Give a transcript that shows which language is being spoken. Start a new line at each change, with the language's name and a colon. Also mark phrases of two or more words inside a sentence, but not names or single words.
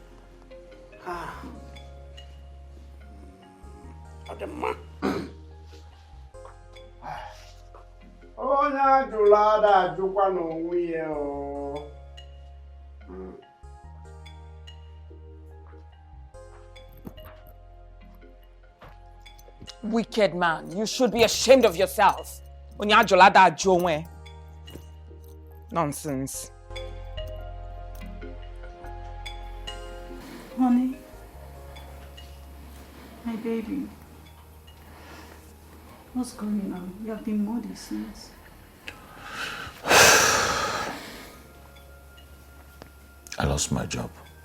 Igbo: Adama. Onye ajụrụ ada ajụkwa n'onwe ya o.
English: Wicked man, you should be ashamed of yourself.
Igbo: Onye ajụrụ ada ajụ onwe. Nonsense.
English: Honey, my baby, what's going on? You have been moody since. I lost my job.